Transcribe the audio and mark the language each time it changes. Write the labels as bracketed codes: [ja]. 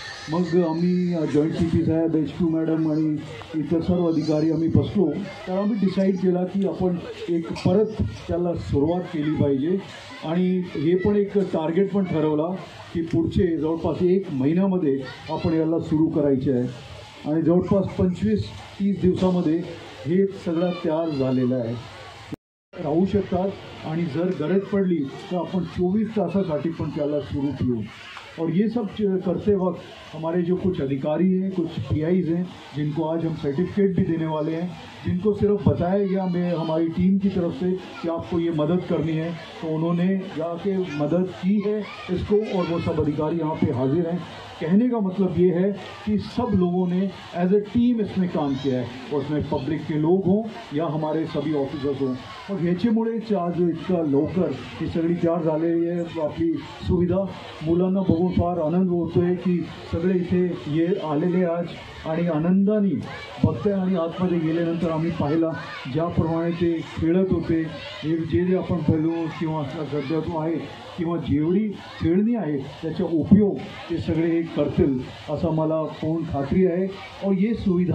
[mr] मग आम्ही joint CP साहेब, HQ madam आणि इतर सर्व अधिकारी आम्ही बसलो, तर आम्ही डिसाईड केला की आपण एक परत त्याला सुरुवात केली पाहिजे आणि हे पण एक टार्गेट पण ठरवला की पुढचे जवळपास 1 महिन्यामध्ये आपण याला सुरू करायचे आहे आणि जवळपास 25-30 दिवसामध्ये हे सगळं तयार झालेलं आहे. राहू शकतात आणि जर गरज पडली तर आपण 24 तासासाठी पण त्याला सुरू ठेवू. [hi] और ये सब करते वक्त हमारे जो कुछ अधिकारी हैं, कुछ PIs हैं, जिनको आज हम सर्टिफिकेट भी देने वाले हैं, जिनको सिर्फ बताया गया हमारी टीम की तरफ से कि आपको ये मदद करनी है, तो उन्होंने जाके मदद की है इसको और वो सब अधिकारी यहाँ पे हाजिर हैं. कहने का मतलब ये है कि सब लोगों ने एज ए टीम इसमें काम किया है, और उसमें पब्लिक के लोग हों या हमारे सभी ऑफिसर्स हों. [mr] और ह्याच्यामुळेच आज इतका लवकर ही सगळी तयार झालेली आहे आपली सुविधा. मुलांना बघून फार आनंद होतो आहे की सगळे इथे आलेले आज आणि आनंदाने बघताय. आणि आतमध्ये गेल्यानंतर आम्ही पाहिला ज्याप्रमाणे ते खेळत होते, जे आपण पहिलो किंवा सध्या तो आहे किंवा जेवढी खेळणी आहे त्याचा उपयोग ते सगळे हे करतील असं मला पूर्ण खात्री आहे. [hi] और ये सुविधा